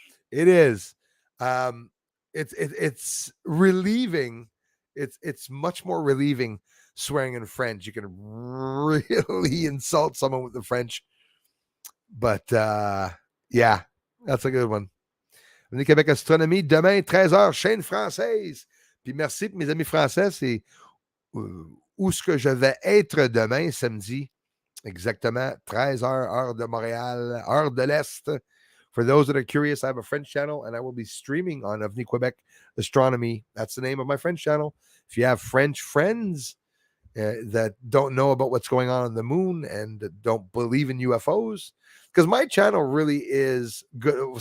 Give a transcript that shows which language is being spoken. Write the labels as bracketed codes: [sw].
[en] It is. Um, it's relieving. It's much more relieving swearing in French. You can really insult someone with the French. But yeah, that's a good one. [fr] On est Québec Astronomie, demain, 13h, chaîne française. Puis merci pour mes amis français, c'est où ce que je vais être demain, samedi. Exactement, 13h, heure de Montréal, heure de l'Est. [en] For those that are curious, I have a French channel and I will be streaming on Avenue Quebec Astronomy. That's the name of my French channel. If you have French friends that don't know about what's going on the moon and don't believe in UFOs, because my channel really is good.